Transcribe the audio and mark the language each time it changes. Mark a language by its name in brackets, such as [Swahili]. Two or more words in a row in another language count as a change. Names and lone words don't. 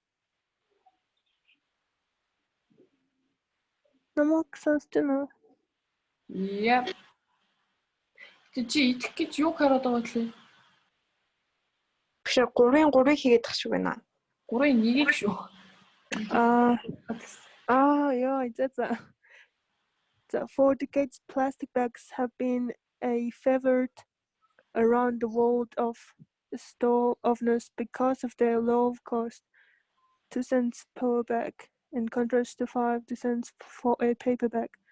[Mongolian] Намайг сонсож байна уу? Яа. Чи идэх гэж юу хараад байгаа вэ? Биш 3-3 хийгээд тах шиг байна. 3-1 шүү. [English] Yeah, for decades, plastic bags have been a favorite around the world of store owners because of their low cost, 2 cents per bag, in contrast to 5 cents for a paper bag.